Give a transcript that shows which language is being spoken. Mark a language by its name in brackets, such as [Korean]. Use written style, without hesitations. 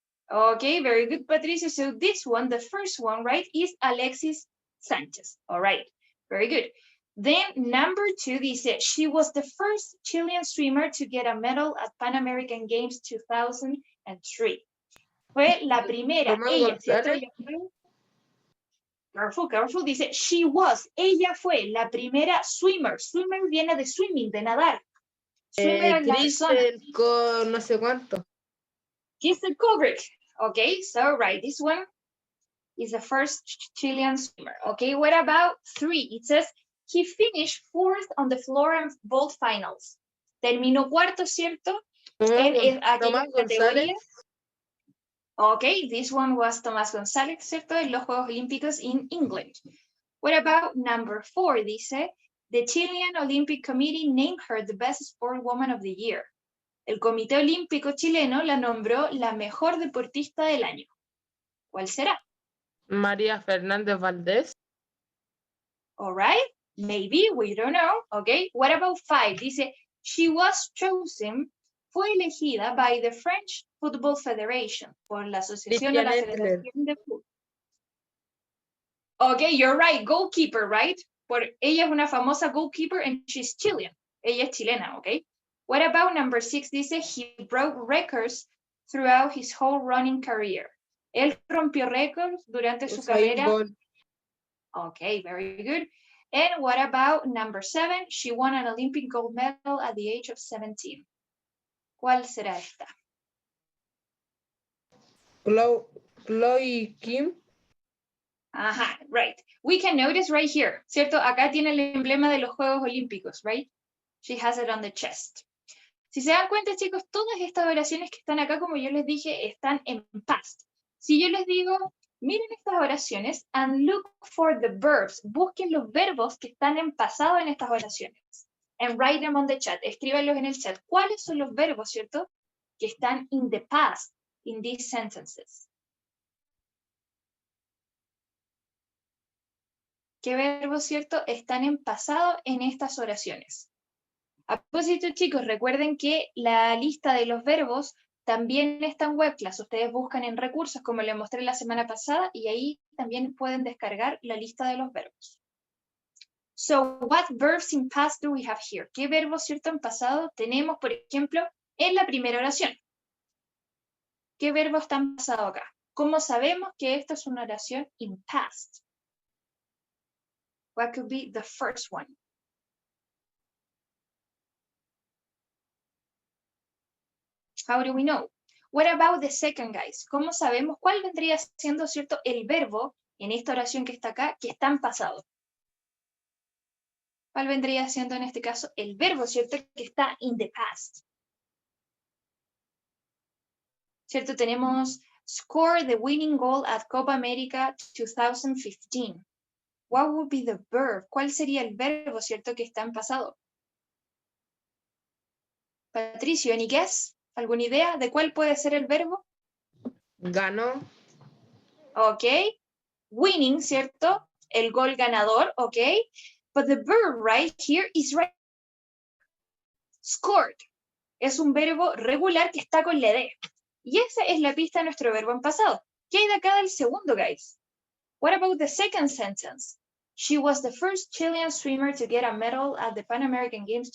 [English] Okay, very good, Patricia. So this one, the first one, right, is Alexis Sanchez. All right, very good. Then number two, dice, she was the first Chilean swimmer to get a medal at Pan American Games 2003. [Spanish] Fue la primera, Tomás ella, ¿cierto? González. [English] Careful, [Spanish] dice, [English] she was, [Spanish] ella fue la primera swimmer. Swimmer viene de swimming, de nadar. Swimmer en la persona. Kristen con no sé cuánto. Kristen Kubrick. [English] Okay, so right, this one is the first Chilean swimmer. Okay, what about three? It says he finished fourth on the floor and vault finals. [Spanish] Terminó cuarto, ¿cierto? En aquella categoría. [English] Okay, this one was Tomás González, ¿cierto? [Spanish] En los Juegos Olímpicos [English] in England. What about number four? Dice, the Chilean Olympic Committee named her the best sport woman of the year. [Spanish] El Comité Olímpico Chileno la nombró la mejor deportista del año. ¿Cuál será? María Fernández Valdés. [English] All right, maybe, we don't know. Okay, what about five? [Spanish] Dice, [English] she was chosen, [Spanish] fue elegida [English] by the French Football Federation, [Spanish] por la Asociación o la Federación de Fútbol. [English] Okay, you're right, goalkeeper, right? [Spanish] Ella es una famosa [English] goalkeeper and she's Chilean. [Spanish] Ella es chilena, [English] okay? What about number six? Dice, he broke records throughout his whole running career. [Spanish] Él rompió récords durante su carrera. [English] Okay, very good. And what about number seven? She won an Olympic gold medal at the age of 17. [Spanish] ¿Cuál será esta? Chloe Kim. [English] Ajá, right. We can notice right here, [Spanish] ¿cierto? Acá tiene el emblema de los Juegos Olímpicos, right? [English] She has it on the chest. [Spanish] Si se dan cuenta, chicos, todas estas oraciones que están acá, como yo les dije, están en past. Si yo les digo, miren estas oraciones [English] and look for the verbs, [Spanish] busquen los verbos que están en pasado en estas oraciones. [English] And write them on the chat, [Spanish] escríbanlos en el chat. ¿Cuáles son los verbos, cierto? Que están [English] in the past, in these sentences. [Spanish] ¿Qué verbos, cierto, están en pasado en estas oraciones? A propósito, chicos, recuerden que la lista de los verbos también está en WebClass. Ustedes buscan en recursos, como les mostré la semana pasada, y ahí también pueden descargar la lista de los verbos. [English] So, what verbs in past do we have here? [Spanish] ¿Qué verbos, cierto, en pasado tenemos, por ejemplo, en la primera oración? ¿Qué verbo está en pasado acá? ¿Cómo sabemos que esto es una oración [English] in past? What could be the first one? How do we know? What about the second, guys? [Spanish] ¿Cómo sabemos cuál vendría siendo, cierto, el verbo en esta oración que está acá, que está en pasado? ¿Cuál vendría siendo en este caso el verbo, cierto, que está [English] in the past? [Spanish] ¿Cierto? Tenemos [English] score the winning goal at Copa America 2015. What would be the verb? [Spanish] ¿Cuál sería el verbo, cierto, que está en pasado? Patricio, [English] any guess? [Spanish] ¿Alguna idea de cuál puede ser el verbo? Ganó. Ok. Winning, ¿cierto? El gol ganador, ok. [English] But the verb right here is right. Scored. [Spanish] Es un verbo regular que está con la D. Y esa es la pista de nuestro verbo en pasado. ¿Qué hay de acá del segundo, guys? [English] What about the second sentence? She was the first Chilean swimmer to get a medal at the Pan American Games